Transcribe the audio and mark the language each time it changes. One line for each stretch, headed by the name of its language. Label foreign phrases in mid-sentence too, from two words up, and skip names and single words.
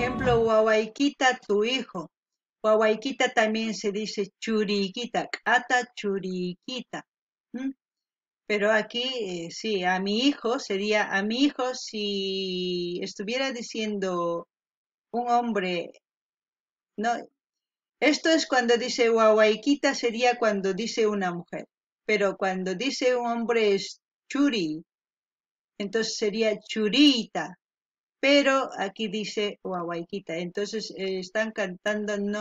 Spanish: ejemplo, wawaykita, tu hijo. Wawaykita también se dice churiykita,
Quechua: k'ata churiykita. ¿Mm?
Spanish: Pero aquí sí, a mi hijo sería a mi hijo si estuviera diciendo un hombre, no, esto es cuando dice wawaykita sería cuando dice una mujer, pero cuando dice un hombre es churi, entonces sería churita, pero aquí dice wawaykita, entonces están cantando